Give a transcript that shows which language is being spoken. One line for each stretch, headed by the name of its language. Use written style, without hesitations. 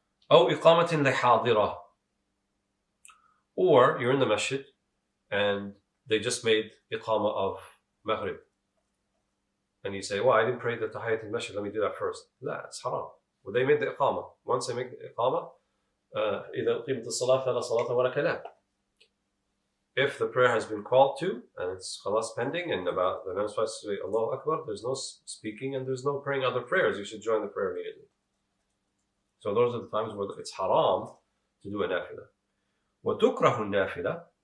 Arabic: أو إقامة لحاضرة.
English: Or you're in the masjid and they just made iqamah of Maghrib. And you say, well, I didn't pray the tahiyyat al-masjid, let me do that first. La, it's haram. Well, they made the iqamah. Once they make the iqamah,
Arabic: إِذَا أُقِيمَتِ الصَّلَاةَ فَلَا صَلَاةَ وَلَا كَلَامٍ.
English: If the prayer has been called to, and it's khalas pending, and about the Imam supposed to say Allahu Akbar, there's no speaking and there's no praying other prayers, you should join the prayer immediately. So those are the times where it's haram to do a nafila.
Arabic: وَتُكْرَهُ النَّافِلَةِ.